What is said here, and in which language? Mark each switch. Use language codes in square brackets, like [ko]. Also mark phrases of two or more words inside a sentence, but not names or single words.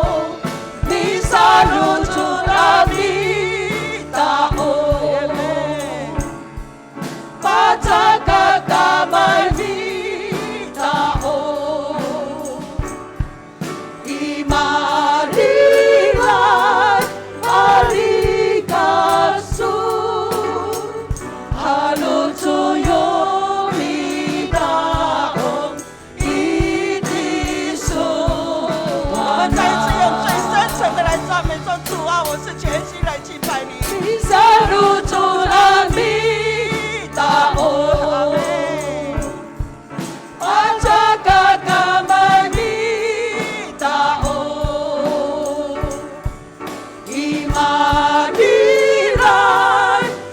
[ami] Misanutun ami tao Patakakamay ni tao Imarilay alikasu Halutuyo mi taong idisuwana [zh] 再次用最深沉的来赞美说主啊，我是全心来敬拜你。 [ami] Misanutun ami tao Patakakamay ni tao Imarilay